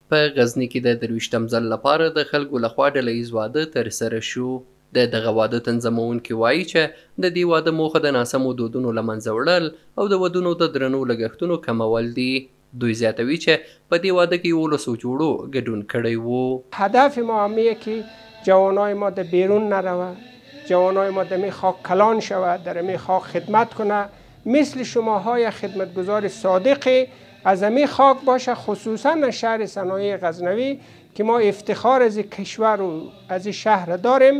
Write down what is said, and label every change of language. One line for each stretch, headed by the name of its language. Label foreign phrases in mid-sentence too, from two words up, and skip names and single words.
Pashto: په غزني کې د 23م ځل لپاره د خلکو لخوا ډله ییز واده ترسره شو. د دغه واده تنظیمونکي وایي چې د دې واده موخه د ناسمو دودونو له منځه وړل او د ودونو د درنو لګښتونو کمول دي. دوی زیاتوي چې په دې واده کې 1100 جوړو ګډون کړی وو.
Persian: هدف ما همیه که جوانای ما در بیرون نروه، جوانای ما در می خاک کلان شود، در می خاک خدمت کنه، مثل شماهای خدمتگزار صادق از می خاک باشه، خصوصا شهر صنایع غزنوی که ما افتخار از کشور و از شهر داریم.